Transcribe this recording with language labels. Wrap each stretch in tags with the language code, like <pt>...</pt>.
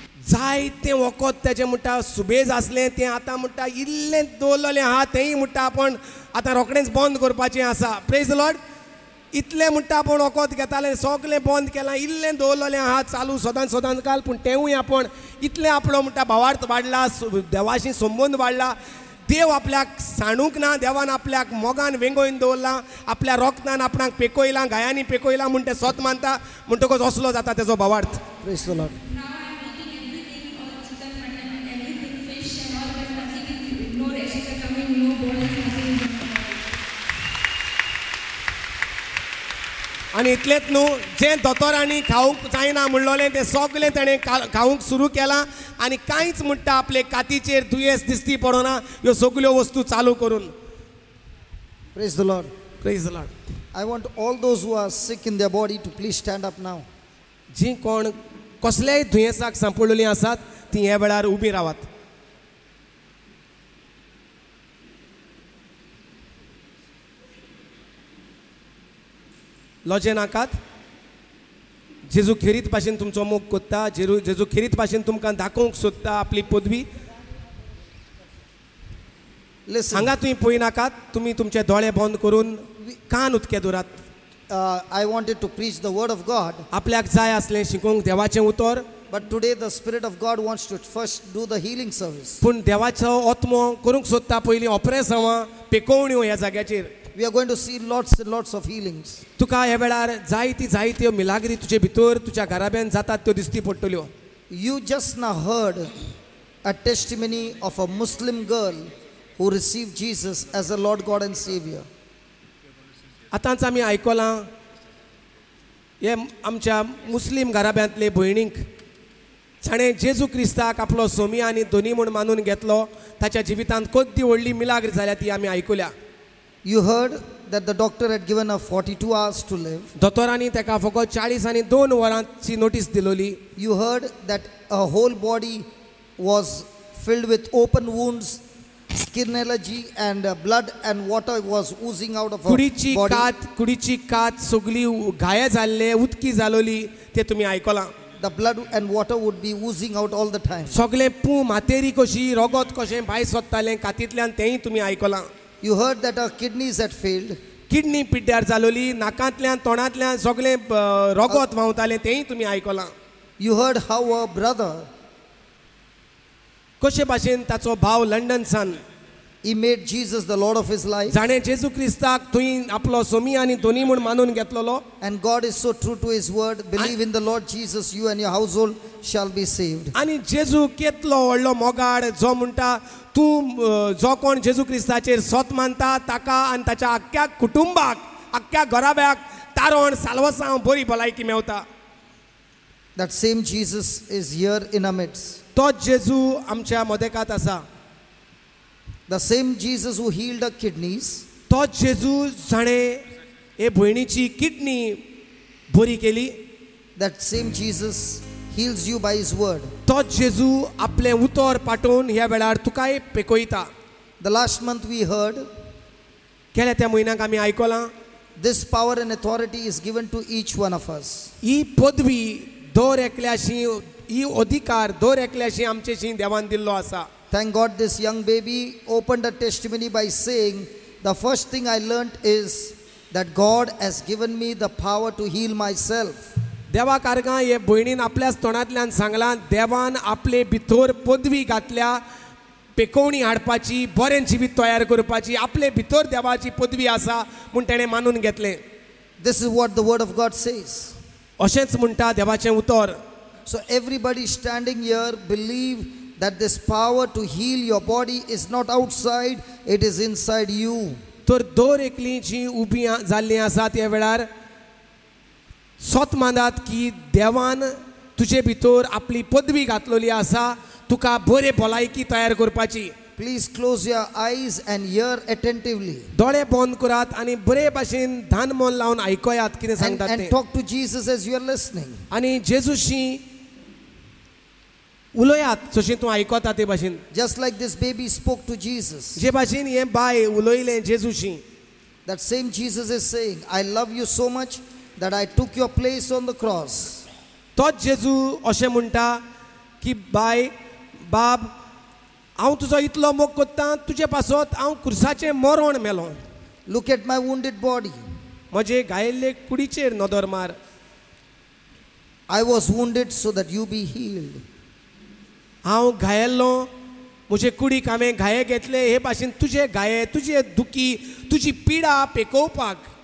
<kok>जायतें वखद तेजें म्हणटा सुबेज आसलें तें आतां म्हणटा इल्लें दवरलेलें आहा तेंय म्हणटा आपूण आतां रोखडेंच बंद करपाचें आसा</kok> <en>praise the Lord</en> <kok>इतलें म्हणटा आपूण वखद घेतालें सगळें बंद केलां इल्लें दवरलेलें आहा चालू सदांच काल पूण तेंवूय आपूण इतलें आपलो म्हणटा भावार्थ वाडला देवाशी संबंद वाडला देव आपल्याक सांडूंक ना देवान आपल्याक मोगान वेंगोयन दवरलां आपल्या रोखदान आपणाक पेकोयलां गायांनी पेकोयलां म्हूण तें स्वत मानता म्हणटकच असलो जाता तेजो भावार्थ</kok> <en>Praise the Lord. Now I'm eating everything, all chicken, mutton, and everything, fish and all that, nothing is, no rashes are coming, no boils, nothing is coming.</en> <kok>आनी इतलेंच न्हू जें दोतोरांनी खावंक जायना म्हणलोलें तें सगळें ताणें खावंक सुरू केलां आनी कांयच म्हणटा आपले कातीचेर दुयेंस दिसती पडना ह्यो सगळ्यो वस्तू चालू करून</kok> <en>Praise the Lord. Praise the Lord I want all those who are sick in their body to please stand up now.</en> <kok>जीं कोण कसलेय दुयेंसाक सांपडलेलीं आसात तीं हे वेळार उबीं रावात लॉजे नाकात जेजू खेरीत भाशेन तुमचो मोग कोत्ता जेजू खेरीत भाशेन तुमकां दाखोवंक सोदता आपली पदवी</kok> <en>Listen,</en> <kok>हांगा तुमी पळय नाकात तुमी तुमचे दोळे बंद करून कान उतके दवरात</kok> <en>I wanted to preach the word of God,</en> <kok>आपल्याक जाय आसलें शिकोवंक देवाचें उतर</kok> <en>But today the Spirit of God wants to first do the healing service.</en> <kok>पूण देवाचो आत्मो करूंक सोदता पयलीं ऑपरेसांवां पेकोवण्यो ह्या जाग्याचेर.</kok> <en>We are going to see lots and lots of healings.</en> <kok>तुका ह्या वेळार जायत्यो मिलाग्री तुजे भितर तुज्या घराब्यान जातात त्यो दिसती पडटल्यो.</kok> <en>You just now heard a testimony of a Muslim girl who received Jesus as a Lord God and Savior.</en> <kok>आतांच आमी आयकलां हे आमच्या मुस्लीम घराब्यांतले भयणीक ताणें जेजू क्रिस्ताक आपलो सोमी आनी दोनी म्हूण मानून घेतलो. ताच्या जिवितांत कोद्दी व्हडली मिलाग्र जाल्या ती आमी आयकुल्या.</kok> <en>You heard that the doctor had given her 42 hours to live.</en> <kok>दोतोरांनी ताका फकत 40 वरांची नोटीस दिलोली.</kok> <en>You heard that her whole body was filled with open wounds, skin allergy, and blood and water was oozing out of her</en> <kok>कुडीची कात सगळी घाये जाल्ले उदकी जालोली ते तुमी आयकलां.</kok> <en>the blood and water would be oozing out all the time.</en> <kok>सगळें पू मातेरी कशी रगत कशें भायर सोदतालें कातींतल्यान तेंय तुमी आयकलां.</kok> <en>You heard that her kidneys had failed.</en> <kok>Kidney पिड्ड्यार जालोली, नाकांतल्यान तोंडांतल्यान सगळें रगत व्हांवतालें तेंय तुमी आयकलां.</kok> <en>You heard how her brother,</en> <kok>कशे भाशेन ताचो भाव लंडनसान</kok> <en>he made Jesus the Lord of his life.</en> <kok>जाणें जेजू क्रिस्ताक थंय आपलो सोमी आनी दोनी म्हूण मानून घेतलोलो.</kok> <en>And God is so true to his word. Believe in the Lord Jesus, you and your household shall be saved.</en> <kok>आनी जेजू केतलो व्हडलो मोगाड जो म्हणटा तूं जो कोण जेजू क्रिस्ताचेर सोत मानता ताका आनी ताच्या आख्ख्या कुटुंबाक आख्ख्या घराब्याक तारण साल्वसां बरी भलायकी Mewat.</kok> <en>That same Jesus is here in our midst.</en> <kok>तोच जेजू आमच्या मदेकांत आसा.</kok> <en>The same Jesus who healed her kidneys,</en> <kok>तोच जेजू जाणें हे भयणीची किडनी बरी केली.</kok> <en>that same Jesus heals you by his word.</en> <kok>तोच जेजू आपलें उतर पाठोवन ह्या वेळार तुकाय पेकयता.</kok> <en>The last month we heard</en> <kok>गेल्या त्या म्हयन्याक आमी आयकलां</kok> <en>this power and authority is given to each one of us.</en> <kok>ही पदवी दर एकल्याशी ही अधिकार दर एकल्याशी आमचेशी देवान दिल्लो आसा.</kok> <en>Thank God this young baby opened a testimony by saying, the first thing I learned is that God has given me the power to heal myself.</en> <kok>देवा कारगां हे भयणीन आपल्याच तोंडांतल्यान सांगलां देवान आपले भितर पदवी घातल्या पेकोवणी हाडपाची बरें जिवीत तयार करपाची आपले भितर देवाची पदवी आसा म्हूण तेणें मानून घेतलें.</kok> <en>This is what the word of God says.</en> <kok>अशेंच म्हणटा देवाचें उतर.</kok> <en>So everybody standing here believe that this power to heal your body is not outside, it is inside you.</en> <kok>तर दर एकलीं जीं उबीं जाल्लीं आसात ह्या वेळार सोत मानात की देवान तुजे भितर आपली पदवी घातलेली आसा तुका बरे भलायकी तयार करपाची.</kok> <en>Please close your eyes and hear attentively.</en> <kok>दोळे बंद करात आनी बरे भाशेन धान मन लावन आयकयात कितें सांगतात तें.</kok> <en>And talk to Jesus as you are listening.</en> <kok>आनी जेजूशी उलयात जशें तूं आयकता ते भाशेन.</kok> <en>Just like this baby spoke to Jesus.</en> <kok>जे भाशेन हें बाय उलयलें जेजूशी.</kok> <en>That same Jesus is saying, I love you so much that I took your place on the cross.</en> <kok>तोच जेजू अशें म्हणटा की बाय बाब हांव तुजो इतलो मोग कोत्ता तुजे पासत हांव क्रुसाचें मरण मेलो.</kok> <en>Look at my wounded body.</en> <kok>म्हजे घायिल्ले कुडीचेर नदर मार.</kok> <en>I was wounded so that you be healed.</en> <kok>हांव घायल्लो म्हजे कुडीक हांवें घाये घेतले हे भाशेन तुजे घाये तुजे दुखी तुजी पिडा पेकोवपाक.</kok>